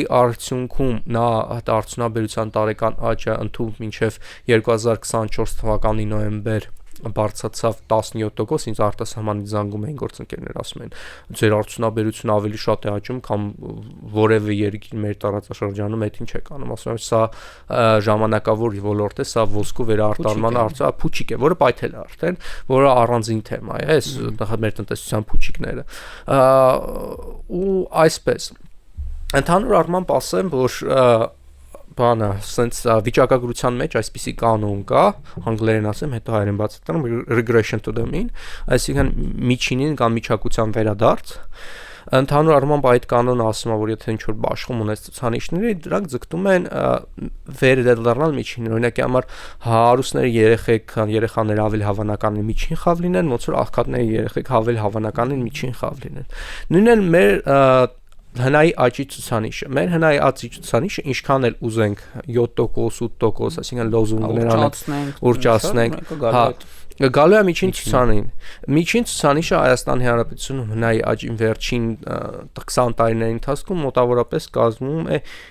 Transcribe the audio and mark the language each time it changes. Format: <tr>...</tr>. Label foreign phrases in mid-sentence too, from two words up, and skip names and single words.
<hy>արդյունքում նա արդյունաբերության տարեկան աճը ընդհանուր մինչեւ 2024 թվականի նոյեմբեր բարձրացավ 17%, ինձ արտասահմանից զանգում էին գործընկերներ, ասում են ձեր արդյունաբերությունը ավելի շատ է աճում, քան որևէ երկիր մեր տարածաշրջանում, այդ ինչ եք անում, ասում եմ սա ժամանակավոր ոլորտ է, սա ոսկու վերարտարման փուչիկ է, որը պայթել է արդեն, որը առանձին թեմա է, այս մեր տնտեսության փուչիկները ու այսպես ընդհանուր առմամբ ասեմ, որ բանը, sense վիճակագրության մեջ այսպիսի կանոն կա, անգլերեն ասեմ, հետո հայերեն բացատրեմ,</hy> <en>regression to the mean,</en> <hy>այսինքն միջինին կամ միջակության վերադարձ։ Ընդհանուր առմամբ այդ կանոնը ասում է, որ եթե ինչ-որ բաշխում ունես ցուցանիշների, դրանք ձգտում են վերադառնալ միջինին։ Օրինակի համար հարուստները երեխաները ավելի հավանական են միջին խավ լինեն, ոնց որ աղքատները երեխեք ավելի հավանական են միջին խավ լինեն։ Նույնն մեր հնայի աճի ցուցանիշը։ Մեր հնայի աճի ցուցանիշը ինչքան էլ ուզենք 7%, 8%, այսինքն լոզունգներ անենք, ուրճացնենք, գալու է միջին ցուցանիշին։ Միջին ցուցանիշը Հայաստանի Հանրապետությունում հնայի աճին վերջին 20 տարիների ընթացքում մոտավորապես կազմում է</hy>